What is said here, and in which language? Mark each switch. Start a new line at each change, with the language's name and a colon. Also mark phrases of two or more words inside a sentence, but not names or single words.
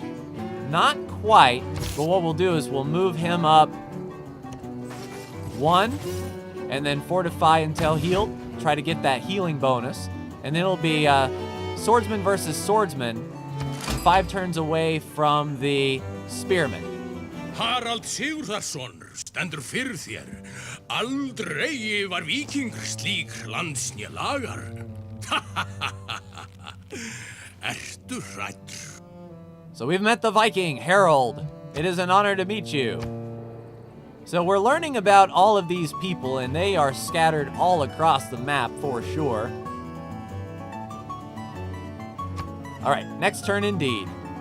English: Not quite, but what we'll do is we'll move him up 1 and then fortify until healed. Try to get that healing bonus. And then it'll be swordsman versus swordsman. 5 turns away from the spearman.
Icelandic: Harald Sigurðarson stendur fyrir þér. Aldrei var víkingur slík landsnja lagar. Ertu hræddur?
English: So we've met the Viking, Harold. It is an honor to meet you. So we're learning about all of these people, and they are scattered all across the map for sure. All right, next turn indeed.